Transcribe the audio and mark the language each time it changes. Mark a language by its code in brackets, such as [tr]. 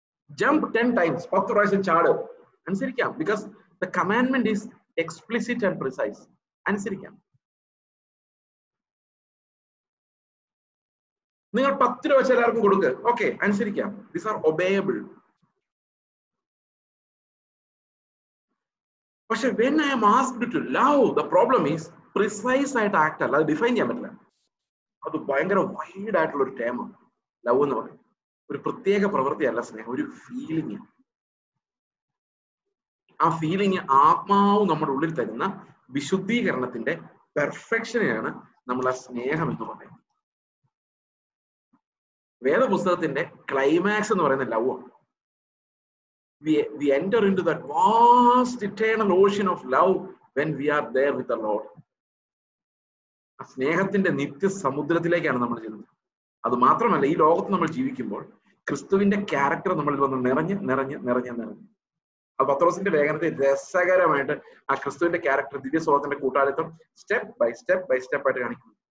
[en] jump 10 times, [ml] 10 പ്രാവശ്യം ചാട്. അനുസരിക്കാം. [en] Because the commandment is explicit and precise. അനുസരിക്കാം. [ml] നിങ്ങൾ 10 രൂപ വെച്ച് എല്ലാവർക്കും കൊടുക്കുക. ഓക്കെ, അനുസരിക്കാം. [en] These are obeyable. പക്ഷെ when I am asked to love, the problem is precise [ml] ആയിട്ട് ആക്ട് അല്ല, അത് ഡിഫൈൻ ചെയ്യാൻ പറ്റില്ല. അത് ഭയങ്കര വൈഡ് ആയിട്ടുള്ള ഒരു ടേമാണ് ലവ് എന്ന് പറയും. ഒരു പ്രത്യേക പ്രവൃത്തിയല്ല സ്നേഹം, ഒരു ഫീലിംഗ്. ആ ഫീലിംഗ് ആത്മാവ് നമ്മുടെ ഉള്ളിൽ തരുന്ന വിശുദ്ധീകരണത്തിന്റെ പെർഫെക്ഷനെയാണ് നമ്മൾ ആ സ്നേഹം എന്ന് പറയുന്നത്. വേദപുസ്തകത്തിന്റെ ക്ലൈമാക്സ് എന്ന് പറയുന്ന ലവ് ആണ്. [en] We enter into that vast eternal ocean of love when we are there with the Lord. [ml] ആ സ്നേഹത്തിന്റെ നിത്യ സമുദ്രത്തിലേക്കാണ് നമ്മൾ ചെല്ലുന്നത്. അത് മാത്രമല്ല, ഈ ലോകത്ത് നമ്മൾ ജീവിക്കുമ്പോൾ ക്രിസ്തുവിന്റെ ക്യാരക്ടർ നമ്മളിൽ വന്ന് നിറഞ്ഞ് നിറഞ്ഞ് നിറഞ്ഞ് നിറഞ്ഞ്. ആ പത്രോസിന്റെ ലേഖനത്തെ രസകരമായിട്ട് ആ ക്രിസ്തുവിന്റെ ക്യാരക്ടർ, ദിവ്യ സ്വഭാവത്തിന്റെ കൂട്ടാളിത്തം step by step by step ആയിട്ട് കാണിക്കുന്നു.